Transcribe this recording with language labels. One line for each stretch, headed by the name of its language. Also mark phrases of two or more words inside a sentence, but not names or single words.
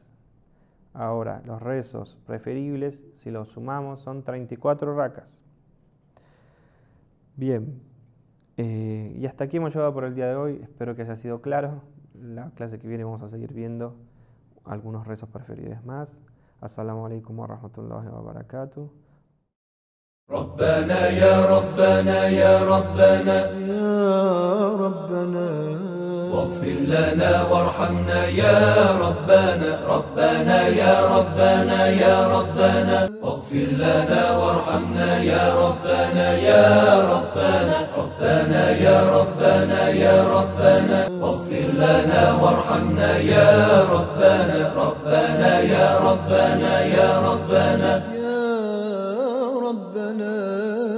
Spanish: Ahora, los rezos preferibles, si los sumamos, son 34 rakas. Bien, y hasta aquí hemos llegado por el día de hoy. Espero que haya sido claro. La clase que viene vamos a seguir viendo algunos rezos preferibles más.
Arabic: السلام عليكم ورحمة الله وبركاته. ربنا يا ربنا يا ربنا يا ربنا واغفر لنا وارحمنا يا ربنا ربنا يا ربنا يا ربنا واغفر لنا وارحمنا يا ربنا يا ربنا ربنا يا ربنا يا ربنا واغفر لنا وارحمنا يا ربنا ربنا يا ربنا يا ربنا ربنا